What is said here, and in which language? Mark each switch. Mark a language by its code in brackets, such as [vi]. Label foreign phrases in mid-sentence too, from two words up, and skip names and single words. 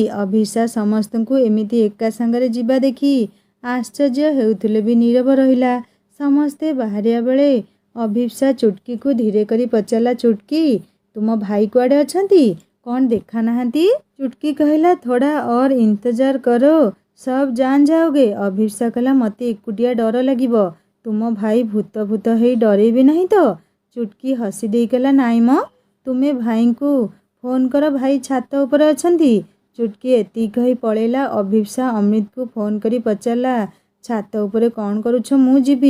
[or] ଅଭିପ୍ସା ସମସ୍ତଙ୍କୁ ଏମିତି ଏକା ସାଙ୍ଗରେ ଯିବା ଦେଖି ଆଶ୍ଚର୍ଯ୍ୟ ହେଉଥିଲେ ବି ନୀରବ ରହିଲା। ସମସ୍ତେ ବାହାରିବା ବେଳେ ଅଭିପ୍ସା ଚୁଟକିକୁ ଧୀରେ କରି ପଚାରିଲା, ଚୁଟକି ତୁମ ଭାଇ କୁଆଡ଼େ ଅଛନ୍ତି? କ'ଣ ଦେଖା ନାହାନ୍ତି? ଚୁଟକି କହିଲା, [hi] थोड़ा और इंतजार करो, सब जान जाओगे। [or] ଅଭିପ୍ସା କହିଲା, ମୋତେ ଏକୁଟିଆ ଡର ଲାଗିବ, ତୁମ ଭାଇ ଭୂତ ଭୂତ ହେଇ ଡରେଇବେ ନାହିଁ ତ? ଚୁଟକି ହସି ଦେଇ କହିଲା, ନାଇଁ ମ, ତୁମେ ଭାଇଙ୍କୁ ଫୋନ୍ କର, ଭାଇ ଛାତ ଉପରେ ଅଛନ୍ତି। ଚୁଟକି ଏତିକି କହି ପଳେଇଲା। ଅଭିପ୍ସା ଅମୃତକୁ ଫୋନ୍ କରି ପଚାରିଲା, ଛାତ ଉପରେ କ'ଣ କରୁଛ, ମୁଁ ଯିବି।